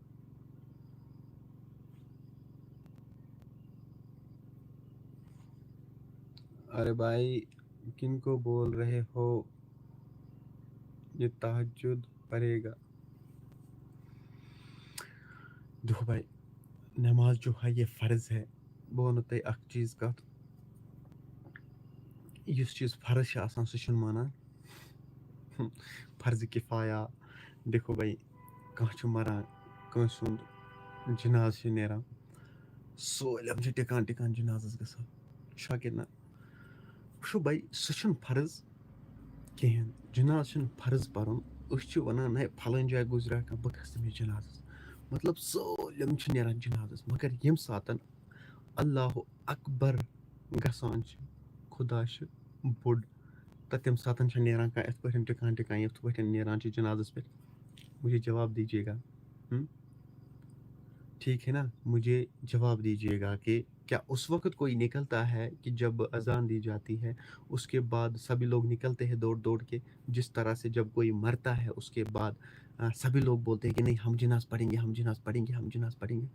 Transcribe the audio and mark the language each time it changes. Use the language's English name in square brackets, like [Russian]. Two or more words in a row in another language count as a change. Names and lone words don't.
[Urdu] ارے بھائی کن کو بول رہے ہو، یہ تہجد پڑھے گا؟ دیکھو بھائی، نماز جو ہے یہ فرض ہے، [Kashmiri] بہٕ وَنو تۄہہِ اکھ چیٖز کَتھ، یُس چیٖز فرض چھِ آسان سُہ چھُنہٕ مانان فرض کِفایہ۔ [Urdu] دیکھو بھائی، [Kashmiri] کانٛہہ چھُ مَران، کٲنٛسہِ ہُنٛد جِنازٕ چھُ نیران، سٲلِم چھِ ٹِکان ٹِکان جِنازَس گژھان، چھا کِنہٕ نہ؟ وٕچھو بھائی، سُہ چھُنہٕ فرض کِہیٖنۍ، جِنازٕ چھُنہٕ فرض پَرُن، أسۍ چھِ وَنان ہے پھلٲنۍ جایہِ گُزریٛا کانٛہہ بہٕ کھسہٕ تٔمِس جِنازَس، مطلب سٲلِم چھِ نیران جِنازَس، مگر ییٚمہِ ساتہٕ [Arabic] اللہ اکبر [Kashmiri] گژھان چھِ، خدا چھِ بوٚڑ، تہٕ تَمہِ ساتہٕ چھِ نیران کانٛہہ یِتھ پٲٹھۍ ٹِکان ٹِکان یِتھ پٲٹھۍ نیران چھِ جِنازَس پٮ۪ٹھ، [Urdu] مجھے جواب دیجیے گا، ٹھیک ہے نا، مجھے جواب دیجیے گا کہ کیا اس وقت کوئی نکلتا ہے کہ جب اذان دی جاتی ہے اس کے بعد سبھی لوگ نکلتے ہیں دوڑ دوڑ کے، جس طرح سے جب کوئی مرتا ہے اس کے بعد سبھی لوگ بولتے ہیں کہ نہیں ہم جناز پڑھیں گے، ہم جناز پڑھیں گے، ہم جناز پڑھیں گے.